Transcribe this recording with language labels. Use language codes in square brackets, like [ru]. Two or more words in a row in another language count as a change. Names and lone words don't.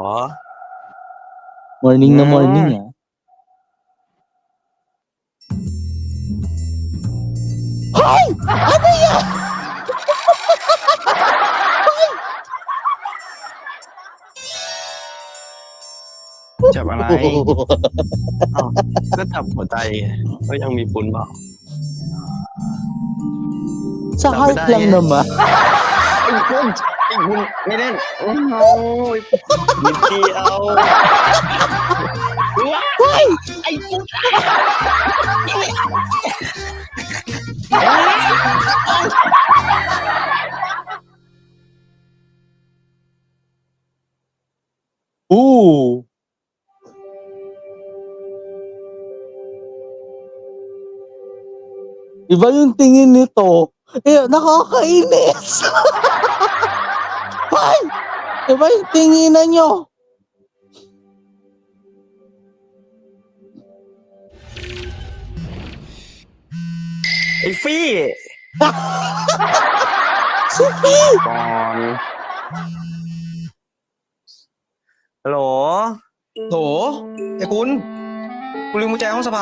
[tl] Morning na morning, ah. Hoy! Ano yan? [th] จับอะไร อ้าวก็จับหัวใจก็ยังมีปุนเปล่า [tl] Sa heart lang naman. [th] ไอ้ปุนไม่เล่น โอ้ยนิดเดียว [tl] Hoy! [th] ไอ้ปุน Ooh! [tl] Iba yung tingin nito. Eh, nakakainis. Hoy! Iba yung tinginan nyo. [th] ไอ้ฟี่ [tl] Si Fee! [th] ก่อนฮัลโหลโถไอ้คุณลืมกุญแจห้องสภา